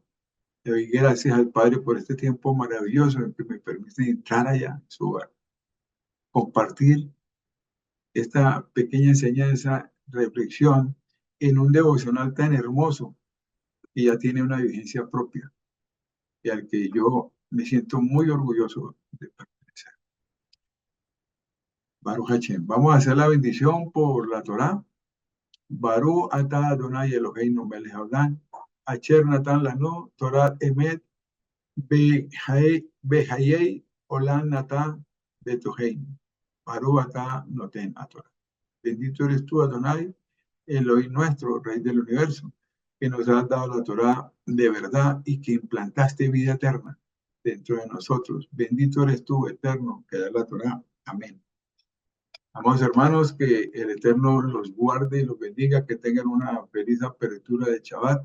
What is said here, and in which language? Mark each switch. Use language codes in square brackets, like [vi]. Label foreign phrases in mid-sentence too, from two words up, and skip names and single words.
[es] Le doy gracias al Padre por este tiempo maravilloso en que me permite entrar allá en su hogar, compartir esta pequeña enseñanza, reflexión en un devocional tan hermoso que ya tiene una vigencia propia y al que yo me siento muy orgulloso de pertenecer. [he] ברוך השם. [es] Vamos a hacer la bendición por la Torá. [he] ברוך אתה אדוני אלוהינו מלך העולם, אשר נתן לנו תורה אמת בחיי עולם נתן בתוכנו. ברוך אתה נותן התורה. [es] Bendito eres tú, Adonai, Elohim nuestro, Rey del universo, que nos has dado la Torá de verdad y que implantaste vida eterna dentro de nosotros. Bendito eres tú, eterno, que da la Torá. Amén. Amados hermanos, que el Eterno los guarde y los bendiga, que tengan una feliz apertura de Shabbat.